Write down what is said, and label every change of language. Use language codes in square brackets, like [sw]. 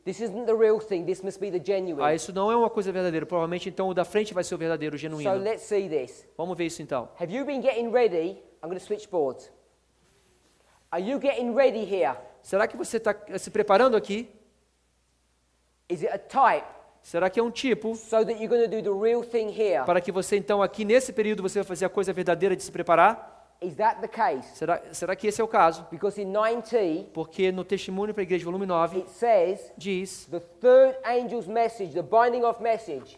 [en] This isn't the real thing. This must be the genuine. [pt] Isso não é uma coisa verdadeira. Provavelmente, então, o da frente vai ser o verdadeiro, o [en] So [pt] genuíno. [en] let's see this. [pt] Vamos ver isso, então. [en] Have you been getting ready? I'm going to switch boards. Are you getting ready here? [pt] Será que você está se preparando aqui? [en] Is it a type? [pt] Será que é um tipo [en] So that you're going to do the real thing here? [pt] para que você, então, aqui nesse período, você vai fazer a coisa verdadeira de se preparar? [en] Is that the case? [pt] Será que esse é o caso? [en] Because in 9T, [pt] Porque no Testemunho para a Igreja, volume 9, [en] it says [pt] diz [en] the third angel's message, the binding of message,